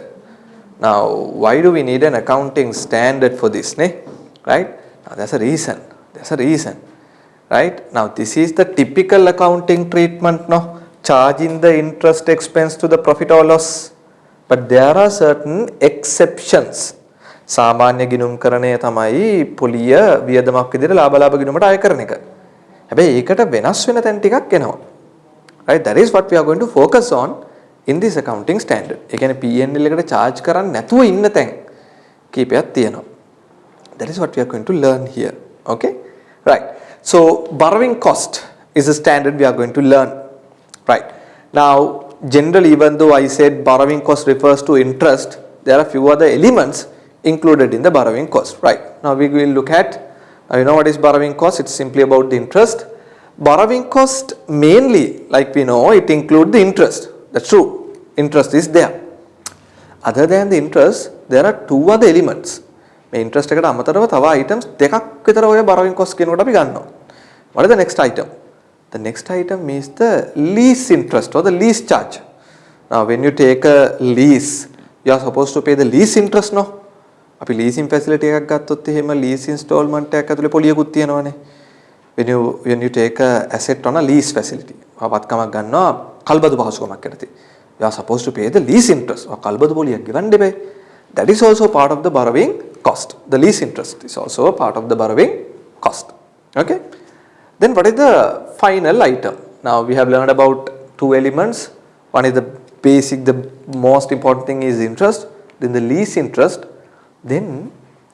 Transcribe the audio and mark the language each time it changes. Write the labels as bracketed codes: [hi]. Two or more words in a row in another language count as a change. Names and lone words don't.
[en] Now why do we need an accounting standard for this, right? Now there's a reason, right? Now this is the typical accounting treatment, charging the interest expense to the profit or loss. But there are certain exceptions. [si] සාමාන්‍ය ගිණුම්කරණය තමයි පොලිය වියදමක් විදිහට ලාභ ගිණුමට අය කරන එක. හැබැයි ඒකට වෙනස් වෙන තැන් ටිකක් එනවා. [en] Right? That is what we are going to focus on in this accounting standard. [si] ඒ කියන්නේ P&L එකට charge කරන්නේ නැතුව ඉන්න තැන් කීපයක් තියෙනවා. [en] That is what we are going to learn here. Okay? Right. So borrowing cost is a standard we are going to learn. Right. Now generally, even though I said borrowing cost refers to interest, there are few other elements included in the borrowing cost. Right. Now we will look at, you know what is borrowing cost? It's simply about the interest. Borrowing cost mainly, like we know, it includes the interest. That's true. Interest is there. Other than the interest, there are two other elements. [si] මේ interest එකට අමතරව තව items දෙකක් විතර ඔය [en] borrowing cost [si] කියනකොට අපි ගන්නවා. [en] What is the next item? The next item is the lease interest or the lease charge. Now when you take a lease, you are supposed to pay the lease interest, no? [si] අපි [en] leasing facility [si] එකක් ගත්තොත් එහෙම [en] lease installment [si] එකක් ඇතුලේ පොලියකුත් තියෙනවානේ. [en] When you take a asset on a lease facility, [si] වත්කමක් ගන්නවා කල්බදු පහසුකමක් යටතේ. [en] You are supposed to pay the lease interest. [si] කල්බදු පොලියක් ගෙවන්න දෙපේ. [en] That is also part of the borrowing cost. The lease interest is also a part of the borrowing cost. Okay? Then what is the final item? Now we have learned about two elements. One is the basic, the most important thing is interest, then the lease interest.